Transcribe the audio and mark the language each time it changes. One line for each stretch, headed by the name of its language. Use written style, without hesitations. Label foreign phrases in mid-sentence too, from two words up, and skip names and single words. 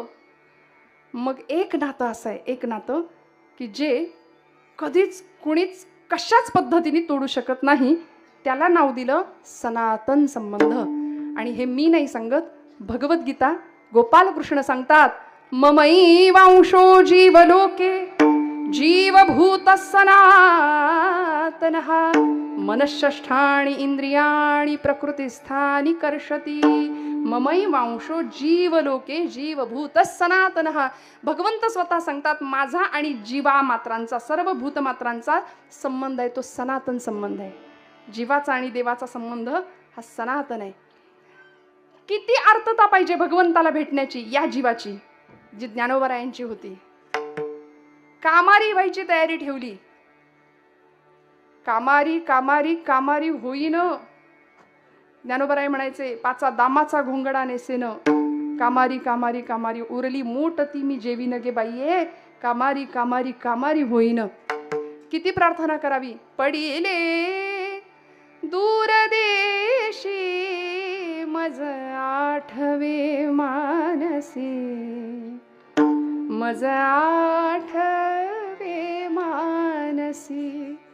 Marathi: मग एक नातं असं आहे, एक नातं की जे कधीच कुणीच कशाच पद्धतीने तोडू शकत नाही. त्याला नाव दिलं सनातन संबंध. आणि हे मी नाही सांगत, भगवद्गीता गोपालकृष्ण सांगतात,
Sanskrit: ममई वांशो जीवलोके जीवभूत सनातनः मनःष्ठाणि इंद्रियाणि प्रकृतिस्थानि कर्षति ममई वांशो जीवलोके जीवभूत सनातनः.
Marathi: भगवंत स्वतः सांगतात, माझा आणि जीवा मात्रांचा, सर्व भूतमात्रांचा संबंध आहे तो सनातन संबंध आहे. जीवाचा आणि देवाचा संबंध हा सनातन आहे. किती अर्थता पाहिजे भगवंताला भेटण्याची या जीवाची, जी ज्ञानोबरायांची होती. कामारी व्हायची तयारी ठेवली. कामारी कामारी कामारी होईन. ज्ञानोबराय म्हणायचे, पाचा दामाचा घोंगडा नेसेन. कामारी कामारी कामारी उरली मूठ ती मी जेवीन गे बाईये. कामारी कामारी कामारी होईन. किती प्रार्थना करावी. पडिले दूरदेशी मज आठवे मानसी. मज आठवे मानसी.